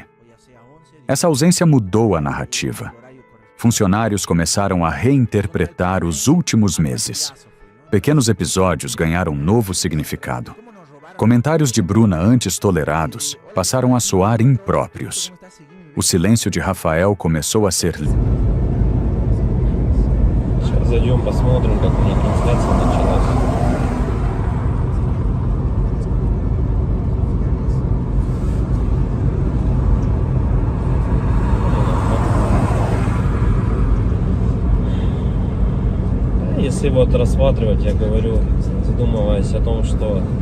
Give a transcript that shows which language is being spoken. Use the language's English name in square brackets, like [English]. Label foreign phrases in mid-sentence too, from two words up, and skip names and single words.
[Portuguese] Essa ausência mudou a narrativa. Funcionários começaram a reinterpretar os últimos meses. Pequenos episódios ganharam novo significado. Comentários de Bruna antes tolerados passaram a soar impróprios. O silêncio de Rafael começou a ser... [Russian] Сейчас зайдем, посмотрим, как у них трансляция началась. Если вот рассматривать, я говорю, задумываясь о том, что